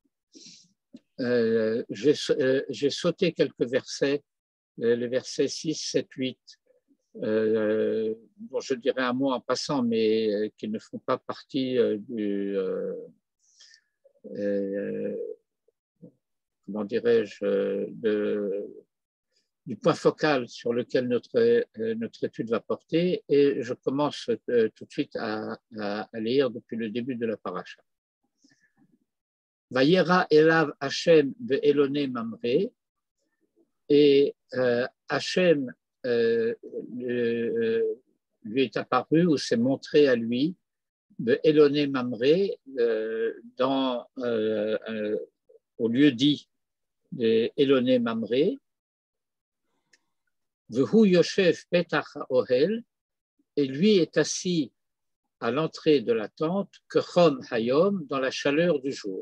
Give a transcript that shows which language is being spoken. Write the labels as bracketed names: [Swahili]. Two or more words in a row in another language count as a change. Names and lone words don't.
[French] J'ai sauté quelques versets, les versets 6, 7, 8, dont je dirais un mot en passant, mais qui ne font pas partie comment dirais-je, du point focal sur lequel notre étude va porter, et je commence tout de suite à lire depuis le début de la paracha. [Hebrew] וירא אליו השם באלני ממרא, [French] et Hashem lui est apparu ou s'est montré à lui [Hebrew] באלני ממרא [French] au lieu dit de Elone Mamre. [Hebrew] והוא ישב פתח האהל, [French] et lui est assis à l'entrée de la tente, [Hebrew] כחם היום, [French] dans la chaleur du jour.